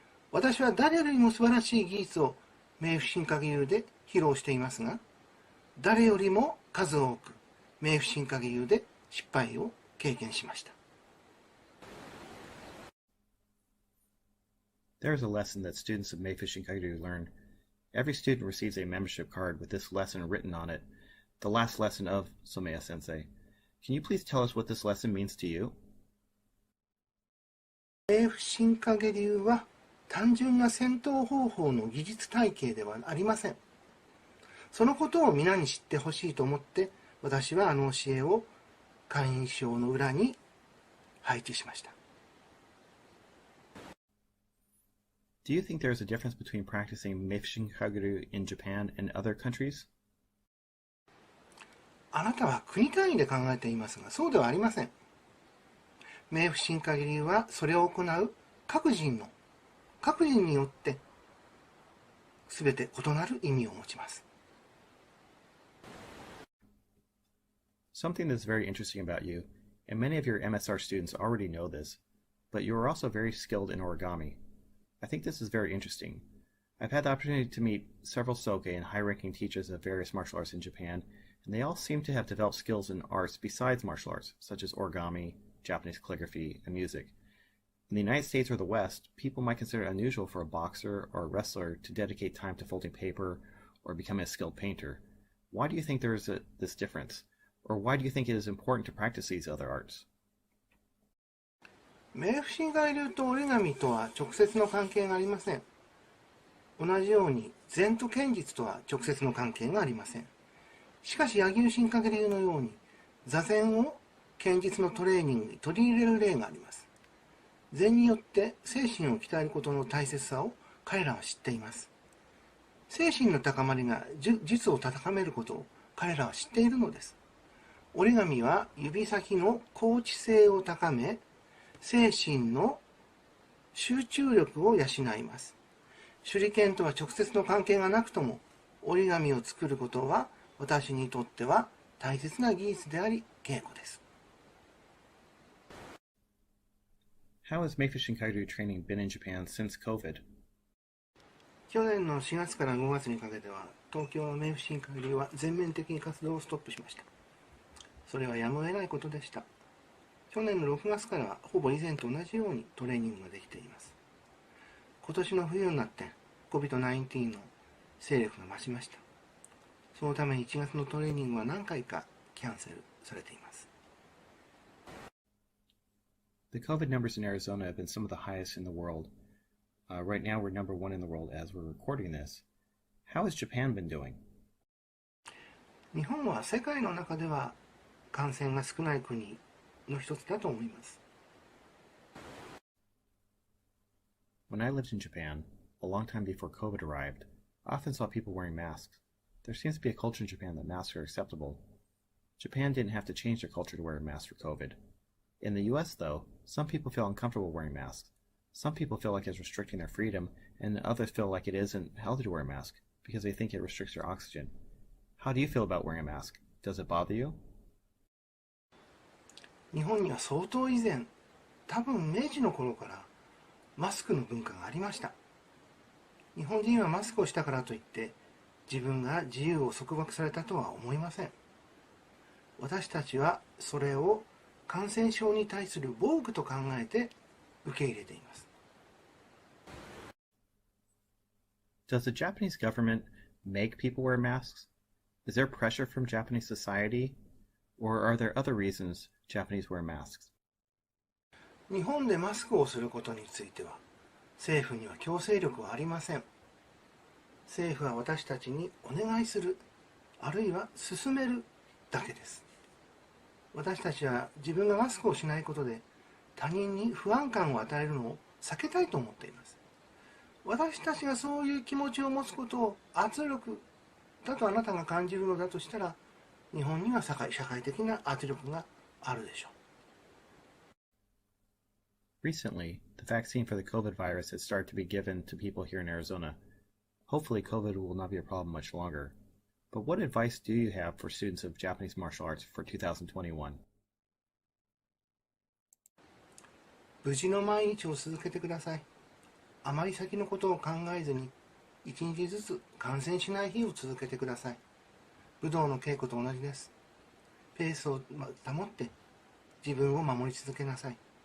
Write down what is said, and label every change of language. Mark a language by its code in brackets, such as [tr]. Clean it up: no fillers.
[ja] 私は誰よりも素晴らしい技術を冥府進化流で披露していますが、誰よりも数多く冥府進化流で失敗を経験しました。 [en] There is a lesson that students of Meifushin Kaguru learn. Every student receives a membership card with this lesson written on it, the last lesson of Someya Sensei. Can you please tell us what this lesson means to you? [ja] 冥府進化流は単純な戦闘方法の技術体系ではありません。そのことを皆に知ってほしいと思って、私はあの教えを会員証の裏に配置しました。 [en] Do you think there is a difference between practicing Meifushin Kaguru in Japan and other countries? [ja] あなたは国単位で考えていますが、そうではありません。冥府進化流はそれを行う各人によって全て異なる意味を持ちます。 [en] Something that's very interesting about you, and many of your MSR students already know this, but you are also very skilled in origami. I think this is very interesting. I've had the opportunity to meet several Soke and high-ranking teachers of various martial arts in Japan, and they all seem to have developed skills in arts besides martial arts, such as origami, Japanese calligraphy, and music. In the United States or the West, people might consider it unusual for a boxer or a wrestler to dedicate time to folding paper or becoming a skilled painter. Why do you think there is this difference? Or why do you think it is important to practice these other arts? [ja] 冥府進化流と折り紙とは直接の関係がありません。同じように禅と剣術とは直接の関係がありません。しかし柳生進化流のように座禅を剣術のトレーニングに取り入れる例があります。禅によって精神を鍛えることの大切さを彼らは知っています。精神の高まりが術を高めることを彼らは知っているのです。折り紙は指先の高知性を高め、精神の集中力を養います。手裏剣とは直接の関係がなくとも、折り紙を作ることは私にとっては大切な技術であり、稽古です。 [en] How has Meifushin Kaido training been in Japan since COVID? [ja] 去年の4月から5月にかけては、東京のメイフシン会流は全面的に活動をストップしました。それはやむを得ないことでした。去年の6月からはほぼ以前と同じようにトレーニングができています。今年の冬になって COVID-19 の勢力が増しました。そのために1月のトレーニングは何回かキャンセルされています。 [en] The COVID numbers in Arizona have been some of the highest in the world. Right now we're number one in the world as we're recording this. How has Japan been doing? [ja] 日本は世界の中では感染が少ない国の一つだと思います。 [en] When I lived in Japan, a long time before COVID arrived, I often saw people wearing masks. There seems to be a culture in Japan that masks are acceptable. Japan didn't have to change their culture to wear a mask for COVID. In the US, though, some people feel uncomfortable wearing masks. Some people feel like it's restricting their freedom, and others feel like it isn't healthy to wear a mask because they think it restricts their oxygen. How do you feel about wearing a mask? Does it bother you? [ja] 日本には相当以前、多分明治の頃からマスクの文化がありました。日本人はマスクをしたからといって自分が自由を束縛されたとは思いません。私たちはそれを感染症に対する防具と考えて受け入れています。 [en] Does the Japanese government make people wear masks? Is there pressure from Japanese society? Or are there other reasons Japanese wear masks? [ja] 日本でマスクをすることについては、政府には強制力はありません。政府は私たちにお願いする、あるいは勧めるだけです。私たちは自分がマスクをしないことで他人に不安感を与えるのを避けたいと思っています。私たちがそういう気持ちを持つことを圧力だとあなたが感じるのだとしたら、日本には社会的な圧力があるでしょう。 [en] Recently, the vaccine for the COVID virus has started to be given to people here in Arizona. Hopefully, COVID will not be a problem much longer. But what advice do you have for students of Japanese martial arts for 2021? [ja] 無事の毎日を続けてください。あまり先のことを考えずに、一日ずつ感染しない日を続けてください。武道の稽古と同じです。ペースを保って自分を守り続けなさい。